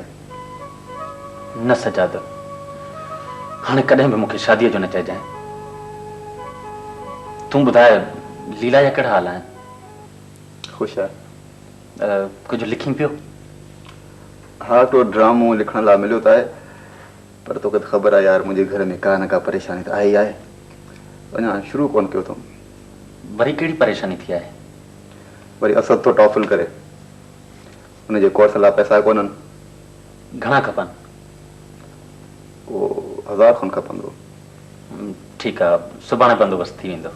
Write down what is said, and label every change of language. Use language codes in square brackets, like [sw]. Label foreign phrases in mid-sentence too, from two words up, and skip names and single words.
[sd] न सजाद, हाणे कॾहिं बि मूंखे शादीअ जो न चइजांइ। तूं ॿुधाए लीला जा कहिड़ा हाल आहिनि? ख़ुशि आहे। कुझु लिखी पियो? हाँ तो ड्रामो लिखण लाइ मिलियो त आहे, पर तोखे त ख़बर आहे यार, मुंहिंजे घर में का न का परेशानी त आहे ई आहे। अञा शुरू कोन कयो अथऊं। वरी कहिड़ी परेशानी थी आहे? वरी असद थो टॉफिल करे, हुनजे कोर्स लाइ पैसा कोन्हनि। घणा खपनि? उहो 1000 खनि खपंदो। ठीकु आहे, सुभाणे बंदोबस्तु थी वेंदो।